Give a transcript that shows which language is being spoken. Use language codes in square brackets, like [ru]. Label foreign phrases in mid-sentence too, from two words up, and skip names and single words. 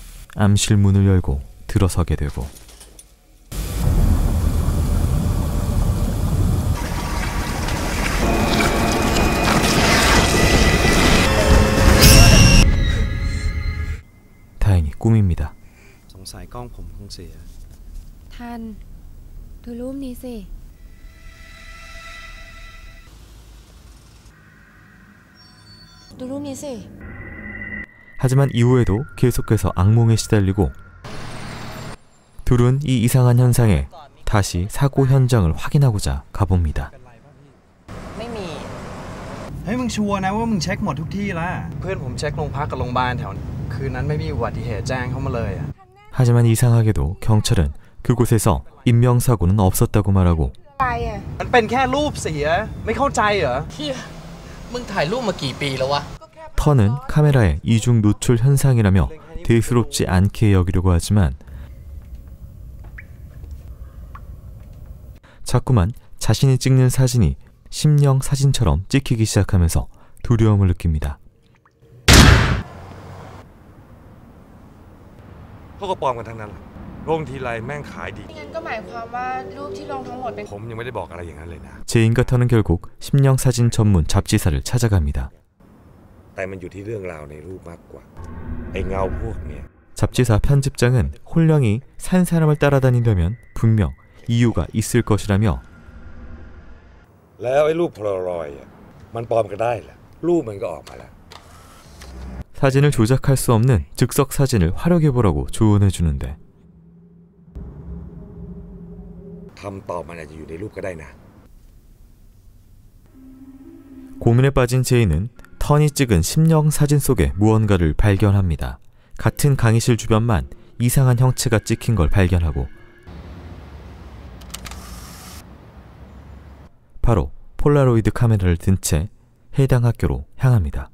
[ko] 암실 문을 열고 들어서게 되고, 다행히 꿈입니다. [th] สงสัยกล้องผมคงเสีย ทันดูรูปนี้สิ ดูรูปนี้สิ [ko] 하지만 이후에도 계속해서 악몽에 시달리고, 둘은 이 이상한 현상에 다시 사고 현장을 확인하고자 가봅니다. [th] ไม่มี เฮ้ยมึงชัวร์นะว่ามึงเช็คหมดทุกที่แล้วเพื่อนผมเช็คโรงพักกับโรงพยาบาลแถวคืนนั้นไม่มีอุบัติเหตุแจ้งเข้ามาเลยอะ [ko] 하지만 이상하게도 경찰은 그곳에서 인명사고는 없었다고 말하고, [th] มันเป็นแค่รูปเสียไม่เข้าใจเหรอ เฮียมึงถ่ายรูปมากี่ปีแล้ววะ [ko] 턴은 카메라의 이중 노출 현상이라며 대수롭지 않게 여기려고 하지만 자꾸만 자신이 찍는 사진이 심령 사진처럼 찍히기 시작하면서 두려움을 느낍니다. [th] เขาก็ปลอมกันทั้งนั้นลงทีไรแม่งขายดี งั้นก็หมายความว่ารูปที่ลงทั้งหมดเป็น ผมยังไม่ได้บอกอะไรอย่างนั้นเลยนะ [ko] 제인과 턴은 결국 심령 사진 전문 잡지사를 찾아갑니다. [th] แต่มันอยู่ที่เรื่องราวในรูปมากกว่าไอ้เงาพวกเนี้ย [ko] 잡지사 편집장은 홀령이 산 사람을 따라다니려면 분명 이유가 있을 것이라며, [th] แล้วไอ้รูปโพลารอยด์มันปลอมกันได้เหรอรูปมันก็ออกมาแล้ว [ko] 사진을 조작할 수 없는 즉석 사진을 활용해보라고 조언해 주는데, [th] ทำต่อมันอาจจะอยู่ในรูปก็ได้นะ [ko] 고민에 빠진 제인은 턴이 찍은 심령 사진 속에 무언가를 발견합니다. 같은 강의실 주변만 이상한 형체가 찍힌 걸 발견하고, 바로 폴라로이드 카메라를 든 채 해당 학교로 향합니다.